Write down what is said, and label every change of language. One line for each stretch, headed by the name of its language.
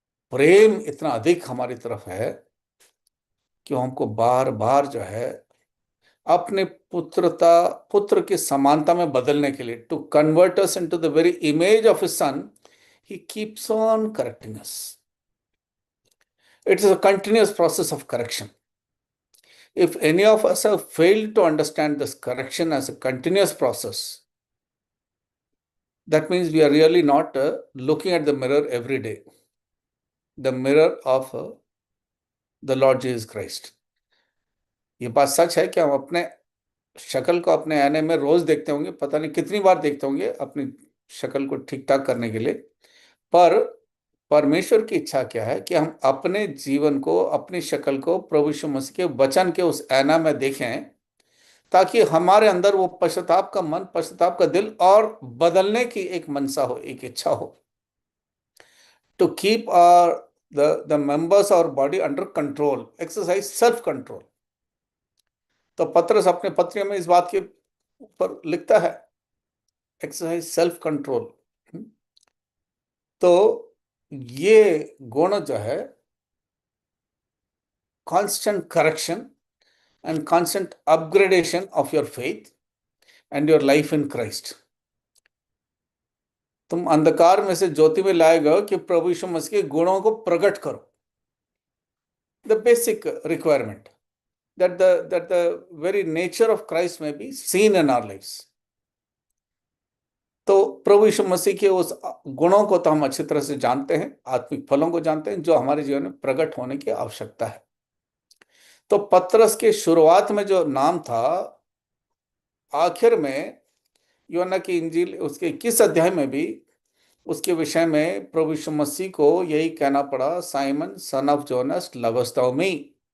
Hindi: प्रेम इतना अधिक हमारी तरफ है कि हमको बार बार जो है अपने पुत्र की समानता में बदलने के लिए,
English: To convert us into the very image of his son, he keeps on correcting us. It is a continuous process of correction. If any of us have failed to understand this correction as a continuous process, that means we are really not looking at the mirror every day, the mirror of the Lord Jesus Christ.
Hindi: ये बात सच है कि हम अपने शक्ल को अपने आईने में रोज देखते होंगे, पता नहीं कितनी बार देखते होंगे अपनी शक्ल को ठीक ठाक करने के लिए, पर परमेश्वर की इच्छा क्या है कि हम अपने जीवन को, अपनी शक्ल को प्रभु यीशु मसीह के वचन के उस आईना में देखें, ताकि हमारे अंदर वो पश्चाताप का मन, पश्चाताप का दिल और बदलने की एक मनसा हो, एक इच्छा हो,
English: To keep the members और body under control, exercise self control.
Hindi: तो पत्रस अपने पत्रियों में इस बात के ऊपर लिखता है,
English: Exercise self control.
Hindi: तो ये गुण जो है,
English: Constant correction and constant upgradation of your faith and your life in Christ.
Hindi: तुम अंधकार में से ज्योति में लाए गए कि प्रभु यीशु मसीह के गुणों को प्रकट करो।
English: The basic requirement that the very nature of Christ may be seen in our lives.
Hindi: तो प्रभु यीशु मसीह के उस गुणों को तो हम अच्छी तरह से जानते हैं, आत्मिक फलों को जानते हैं जो हमारे जीवन में प्रकट होने की आवश्यकता है। तो पत्रस के शुरुआत में जो नाम था, आखिर में यूहन्ना की इंजील उसके 21 अध्याय में भी उसके विषय में प्रभु यीशु मसीह को यही कहना पड़ा,
English: Simon son of Jonas lovest thou me.